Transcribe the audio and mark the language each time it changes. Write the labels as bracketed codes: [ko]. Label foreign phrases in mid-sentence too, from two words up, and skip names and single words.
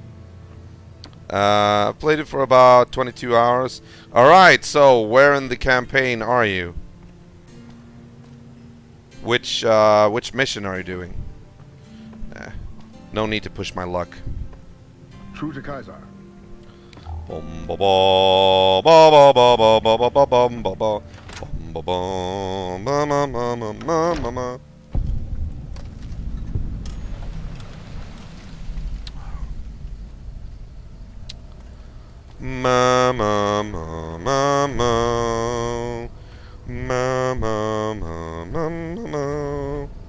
[en] I've played it for about 22 hours. Alright, so where in the campaign are you? Which mission are you doing? No need to push my luck. True to Kaisar. Bum ba ba ba ba ba ba ba ba bum ba ba bum ba bum ma ma ma ma ma ma ma. Ma ma ma ma ma ma ma ma ma ma.